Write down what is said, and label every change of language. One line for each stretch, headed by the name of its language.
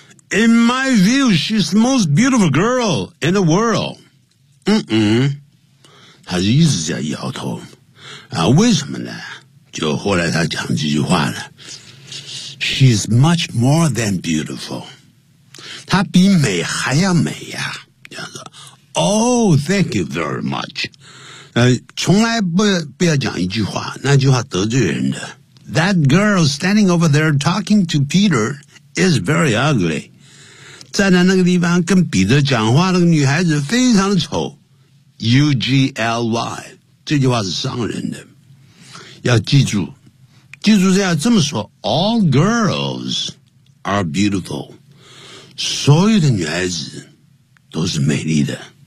English: In my view, she's the most beautiful girl in the world.
Chinese: 他一直在摇头啊，为什么呢？就后来他讲这句话呢，
English: She's much more than beautiful.
Chinese: 她比美还要美呀，这样子。
English: Oh, thank you very much.
Chinese: 从来不要讲一句话，那句话得罪人的。
English: That girl standing over there talking to Peter is very ugly.
Chinese: 站在那个地方跟彼得讲话的女孩子非常的丑。 U-G-L-Y， 这句话是伤人的。要记住，记住这样这么说，
English: All girls are beautiful.
Chinese: 所有的女孩子都是美丽的。